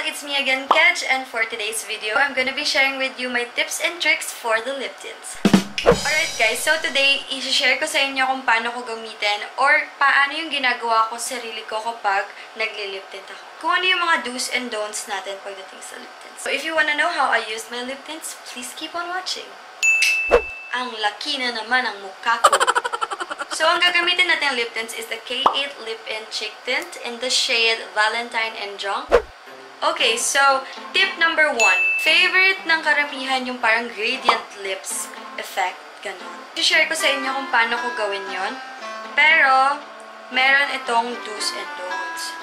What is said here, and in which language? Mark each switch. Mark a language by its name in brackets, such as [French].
[English] It's me again, Kej, and for today's video, I'm gonna be sharing with you my tips and tricks for the lip tints. Alright guys, so today, [Filipino] i-share ko sa inyo kung paano ko gamitin or paano yung ginagawa ko sa sarili ko kapag nagli-lip tint ako. Kung ano yung mga do's and don'ts natin pagdating sa lip tints. [English] So if you wanna know how I use my lip tints, please keep on watching. [Filipino] Ang laki na naman ang mukha ko. [English] So, [Filipino] ang gagamitin natin [English] lip tints is the K8 Lip and Cheek Tint in the shade Valentine and Junk. [Filipino] Okay, so, [English] tip number 1. [Filipino] Favorite ng karamihan yung parang gradient lips effect, ganon. I-share ko sa inyo kung paano ko gawin yon. Pero, meron itong do's and don'ts.